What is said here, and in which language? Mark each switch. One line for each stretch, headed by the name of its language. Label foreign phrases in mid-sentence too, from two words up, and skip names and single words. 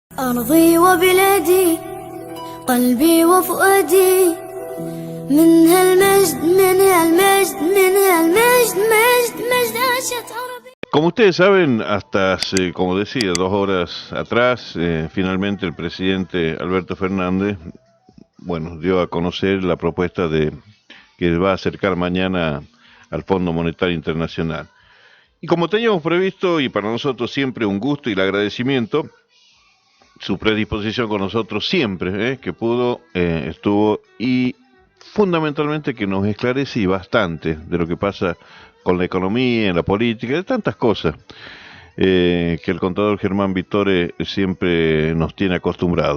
Arabic: أرضي وبلادي قلبي وفؤادي من هالمجد من هالمجد من هالمجد مجد عاشت عربي.
Spanish: Como ustedes saben, hasta hace, como decía, 2 horas atrás, finalmente el presidente Alberto Fernández, bueno, dio a conocer la propuesta de que va a acercar mañana al Fondo Monetario Internacional. Y como teníamos previsto, y para nosotros siempre un gusto y el agradecimiento, su predisposición con nosotros siempre, que pudo, estuvo, y fundamentalmente que nos esclarece bastante de lo que pasa con la economía, en la política, de tantas cosas que el contador Germán Vittore siempre nos tiene acostumbrados.